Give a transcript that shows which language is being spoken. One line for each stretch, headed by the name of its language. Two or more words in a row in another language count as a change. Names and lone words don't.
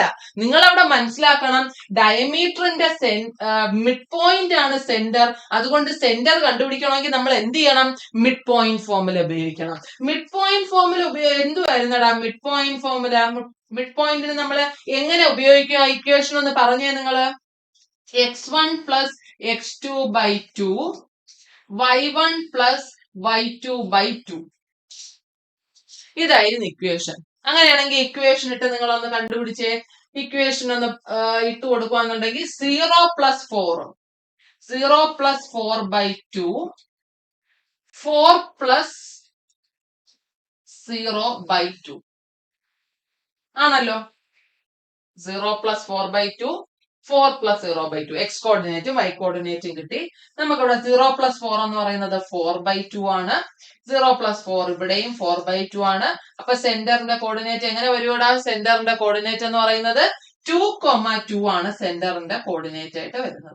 Malayalam: നിങ്ങൾ അവിടെ മനസ്സിലാക്കണം, ഡയമീറ്ററിന്റെ
English: mid point
Malayalam: ആണ് സെന്റർ. അതുകൊണ്ട് സെന്റർ കണ്ടുപിടിക്കണമെങ്കിൽ നമ്മൾ എന്ത് ചെയ്യണം?
English: mid point
Malayalam: ഫോർമുല ഉപയോഗിക്കണം.
English: mid point
Malayalam: ഫോർമുല എന്തുവായിരുന്നടാ
English: mid point
Malayalam: ഫോർമുല?
English: mid pointിന്
Malayalam: നമ്മൾ എങ്ങനെ ഉപയോഗിക്കുക ഇക്വേഷൻ ഒന്ന് പറഞ്ഞേ നിങ്ങള്.
English: x1 plus x2 by 2, y1 plus y2 by 2.
Malayalam: ഇതായിരുന്നു ഇക്വേഷൻ. അങ്ങനെയാണെങ്കിൽ ഇക്വേഷൻ ഇട്ട് നിങ്ങൾ ഒന്ന് കണ്ടുപിടിച്ചേ. ഇക്വേഷൻ ഒന്ന് ഇട്ട് കൊടുക്കുകയാണെന്നുണ്ടെങ്കിൽ
English: 0 plus 4, 0 plus 4 by 2, 4 plus 0 by 2
Malayalam: ആണല്ലോ.
English: 0 plus 4 by 2, 4 plus 0 by 2.
Malayalam: എക്സ് കോർഡിനേറ്റും വൈ കോർഡിനേറ്റും കിട്ടി. നമുക്കിവിടെ
English: 0 plus 4
Malayalam: എന്ന് പറയുന്നത്
English: 4 by 2
Malayalam: ആണ്.
English: 0 plus 4 ഇവിടെയും 4 by 2 ആണ്.
Malayalam: അപ്പൊ സെന്ററിന്റെ കോർഡിനേറ്റ് എങ്ങനെ വരുവാടാ? സെന്ററിന്റെ കോർഡിനേറ്റ് എന്ന് പറയുന്നത് 2,2 ആണ് സെന്ററിന്റെ കോർഡിനേറ്റ് ആയിട്ട് വരുന്നത്.